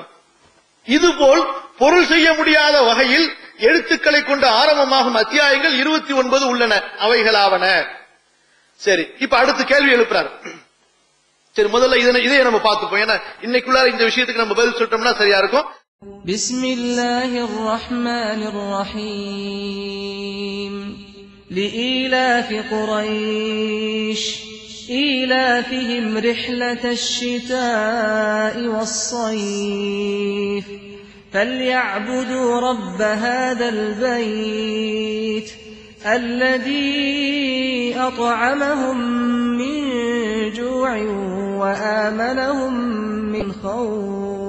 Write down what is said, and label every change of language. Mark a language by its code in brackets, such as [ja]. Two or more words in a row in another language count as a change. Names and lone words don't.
[ta] இதுபோல் பொருள் செய்ய முடியாத வகையில் எழுத்துக்களை கொண்டு ஆரம்பமாகும் அத்தியாயங்கள் 29 உள்ளன. அவைகளாவன. சரி, இப்ப அடுத்து கேள்வி எழுப்புறாரு. சரி, முதல்ல இதை நம்ம பார்த்துப்போம். ஏன்னா இன்னைக்குள்ள இந்த விஷயத்துக்கு நம்ம பதில் சொல்லிட்டோம்னா சரியா இருக்கும். [ar] بسم الله الرحمن الرحيم. لإيلاف قريش إيلافهم رحلة الشتاء والصيف فليعبدوا رب هذا البيت الذي أطعمهم من جوع وآمنهم من خوف